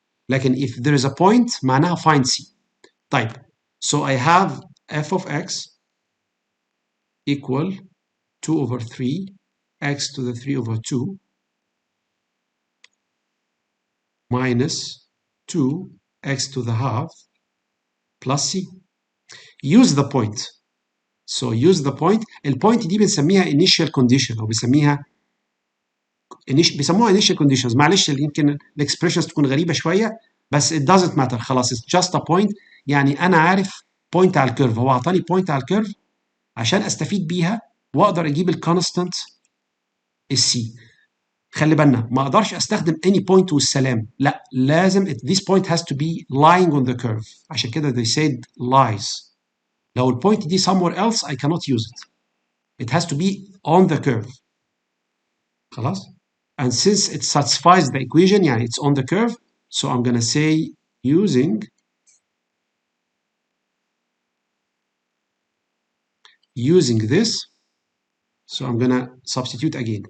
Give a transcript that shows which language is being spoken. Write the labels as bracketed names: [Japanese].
[Arabic] لكن [English] if there is a point [Arabic] معناها [English] find C. [Arabic] طيب [English] so I have f of x equal 2 over 3 x to the 3 over 2 minus 2 x to the half plus C. Use the point. So use the point. [Arabic] البوينت دي بنسميها [English] initial condition [Arabic] أو بنسميها بيسموها [English] initial conditions. [Arabic] معلش يمكن الاكسبريشنز تكون غريبة شوية بس [English] it doesn't matter [Arabic] خلاص [English] it's just a point. [Arabic] يعني أنا عارف بوينت على الكيرف، هو أعطاني بوينت على الكيرف عشان أستفيد بيها وأقدر أجيب الكونستانت السي. خلي بالنا ما أقدرش أستخدم any [English] point [Arabic] والسلام، لا لازم [English] this point has to be lying on the curve. [Arabic] عشان كده [English] they said lies. [Arabic] لو البوينت دي [English] somewhere else I cannot use it. It has to be on the curve. [Arabic] خلاص؟ [English] And since it satisfies the equation, [Arabic] يعني [English] it's on the curve, so I'm gonna say using this, so I'm gonna substitute again.